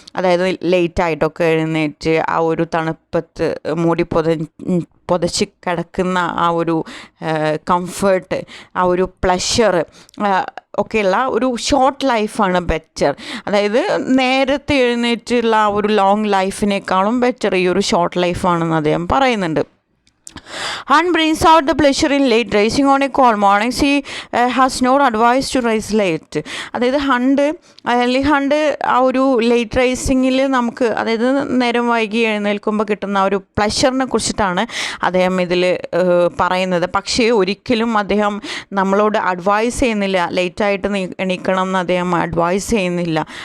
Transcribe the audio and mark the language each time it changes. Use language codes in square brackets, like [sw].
[ml] അതായത് ലേറ്റായിട്ടൊക്കെ എഴുന്നേറ്റ് ആ ഒരു തണുപ്പത്ത് മൂടി പുതച്ച് കിടക്കുന്ന ആ ഒരു കംഫേർട്ട്, ആ ഒരു പ്ലഷർ ഒക്കെയുള്ള ഒരു ഷോർട്ട് ലൈഫാണ് ബെറ്റർ. അതായത് നേരത്തെ എഴുന്നേറ്റുള്ള ആ ഒരു ലോങ് ലൈഫിനേക്കാളും ബെറ്റർ ഈ ഒരു ഷോർട്ട് ലൈഫാണെന്ന് അദ്ദേഹം പറയുന്നുണ്ട്. [en] Hunt brings out the pleasure in late rising on a cold morning. He has no advice to rise late. [ml] അതായത് ഹണ്ട് ആ ഒരു ലേറ്റ് റൈസിങ്ങിൽ നമുക്ക്, അതായത് നേരം വൈകി എഴുന്നേൽക്കുമ്പോൾ കിട്ടുന്ന ആ ഒരു പ്ലഷറിനെ കുറിച്ചിട്ടാണ് അദ്ദേഹം ഇതിൽ പറയുന്നത്. പക്ഷേ ഒരിക്കലും അദ്ദേഹം നമ്മളോട് അഡ്വൈസ് ചെയ്യുന്നില്ല, ലേറ്റായിട്ട് എണീക്കണം എന്ന് അദ്ദേഹം അഡ്വൈസ് ചെയ്യുന്നില്ല.